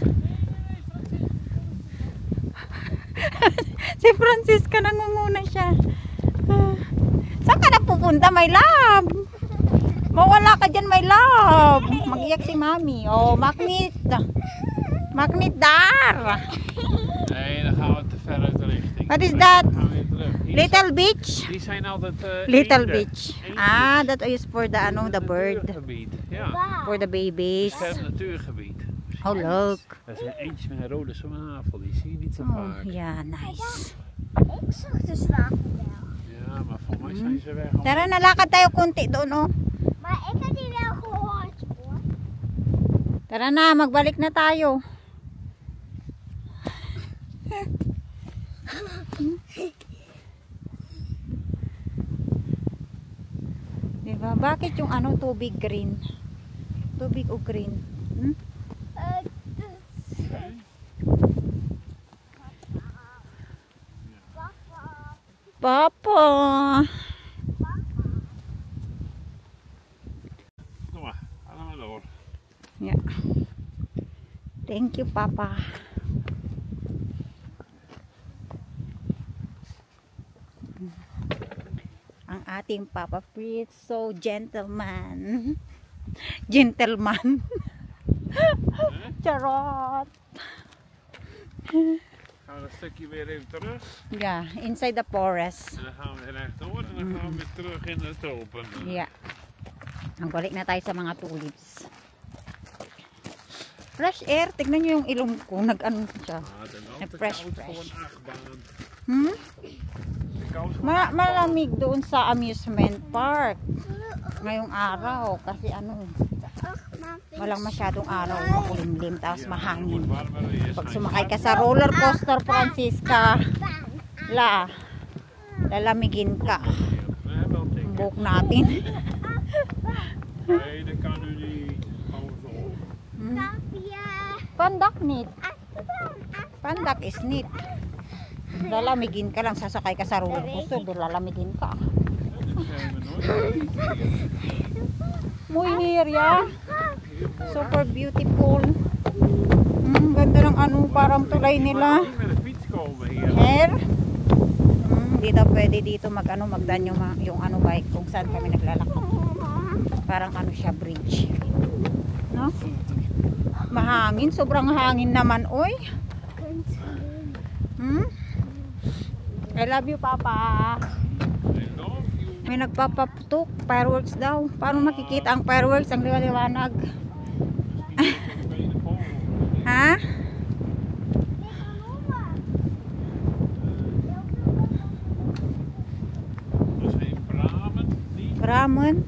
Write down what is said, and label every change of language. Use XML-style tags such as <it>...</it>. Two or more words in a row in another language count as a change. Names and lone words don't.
<tl>Si Francisca nangunguna siya. Saan ka na pupunta,</tl> <en>my love?</en> <tl>Mawala ka dyan,</tl> <en>my love.</en> <tl>Mag-iyak si mami. Oh, Magnet.</tl> <nl>Magnet daar. Nee, dan gaan we te ver uit de richting.</nl> <en>What is that?</en> <nl>Dan gaan we weer terug. Hier</nl> <en>Little beach?</en> <nl>Die zijn altijd</nl> <en>Little</en> <nl>eenden.</nl> <en>beach.</en> <nl>Eendjes.</nl> <en>Ah, that is for the ano, the bird.</en> <nl>Natuurgebied. Ja,</nl> <en>For the babies.</en> <nl>beschermd natuurgebied.</nl> <en>Oh, look.</en> <nl>Dat zijn eentjes met een rode zwavel. Die zie je niet zo</nl> <en>Oh,</en> <nl>vaak.</nl> <en>yeah, nice.</en> <nl>Ik zag de zwavel wel. Ja, maar voor mij zijn ze weg.</nl> <tl>Tara, nalakad tayo konti doon, oh.</tl> <nl>Maar ik had die wel gehoord hoor.</nl> <tl>Tara na, magbalik na tayo. Diba? Bakit yung ano, tubig green? Tubig o green? Hmm? Papa!</tl> <nl>Kom maar, ga maar door.</nl> <en>Yeah. Thank you, Papa.</en> <tl>Ang ating Papa Fritz,</tl> <en>so gentleman.</en> <tl>Gentleman. Charot.</tl> <nl>Gaan we een stukje weer even terug.</nl> <en>Yeah, inside the forest.</en> <nl>En dan gaan we rechtdoor en dan gaan we weer terug in het open.</nl> <en>Yeah.</en> <tl>Ang balik na tayo sa mga tulips.</tl> <en>Fresh air.</en> <tl>Tignan nyo yung ilong ko. Nag-ano siya. Fresh, fresh. Hmm? Malamig doon sa amusement park. Ngayong araw. Kasi ano, walang masyadong araw. Makulimlim. Tapos mahangin. Pag sumakay ka sa roller coaster, Francisca, lalamigin ka. Ang buhok natin.</tl> <nl>Nee, dat kan u niet. Pandak neat. Pandak is neat.</nl> <tl>Lalamigin ka lang, sasakay ka sa roller coaster, lalamigin ka. Muy hirya.</tl> <en>Super beautiful.</en> <tl>Ganda ng ano, parang tulay nila.</tl> <nl>Met een fiets komen hier. Hair.</nl> <tl>Hindi daw pwede dito magdaan yung ano bike kung saan kami naglalakad. Parang ano siya, bridge. No? Mahangin, sobrang hangin naman, oy.</tl> <en>I love you, Papa.</en> <tl>May nagpapaputok, fireworks daw. Paano makikita ang fireworks? Ang liwanag. Ha? Ramen?</tl>